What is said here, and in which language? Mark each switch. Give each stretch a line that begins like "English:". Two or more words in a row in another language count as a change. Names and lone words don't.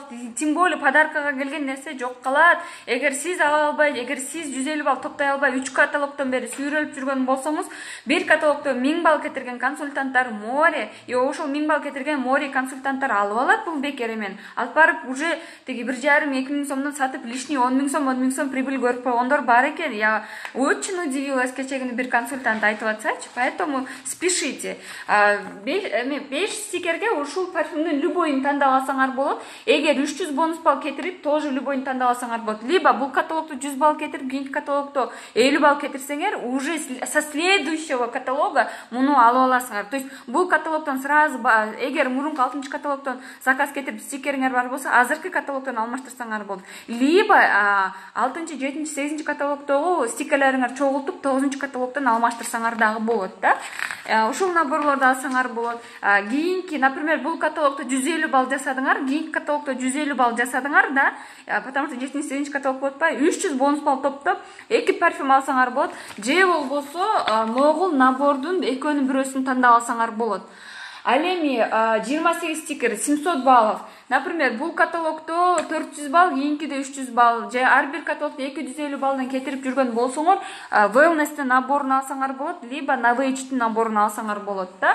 Kyrgyz: Тем более подаркага келген нерсе жок калат. Эгер сиз ала албай, эгер сиз 150 балл топтой албай 3 каталогдон бери сүйрөлүп жүргөн болсоңуз, бир каталогдо 1000 балл кетирген консультанттар море, ошол 1000 балл кетирген море консультанттар алып алат бул бекер эмен. Алып барып уже тиги 1,5-2 сом сатып лишний 10 000 сом прибыль көрүп койгондор бар экен.
Russian: Я очень удивилась,
Kyrgyz: кечээ күнү бир консультант айтып атсачы,
Russian: поэтому спешите.
Kyrgyz: 5 стикерге ушул парфюмдун любойун тандап алсаңар болот. Эгер 300 бонус балл кетирип, тоже любойун тандап алсаңар болот. Либо бул каталогдо 100 балл кетирип, кийинки каталогдо 50 балл кетирсеңер,
Russian: уже со следующего каталога
Kyrgyz: муну алып аласыңар.
Russian: То есть
Kyrgyz: бул каталогдон сразу, эгер мурунку 6 каталогдон заказ кетирип стикериңер бар болсо, азыркы каталогдон алмаштырсаңар болот. Либо 6, 7, 8 каталогдогу стикерлериңер чогултуп 9 каталогдон алмаштырсаңар дагы болот да. Ушул наборлорду алсаңар болот. Кийинки, например, бул каталогдо 150 балл жасадыңар, кийинки каталогдо 150 балл жасадыңар да,
Russian: потому что
Kyrgyz: 7 каталог болуп атпайбы, 300 бонус балл топтоп 2 парфюм алсаңар болот. Же болбосо могул набордун экөөнүн бирөөсүн тандап алсаңар болот. Ал эми 28 стикер 700 баллов. Например, бул каталогдо 400 балл, кийинкиде 300 балл, же ар бир каталогдо 250 баллдан кетирип жүргөн болсоңор, Wellness наборун алсаңар болот, либо Novage наборун алсаңар болот да.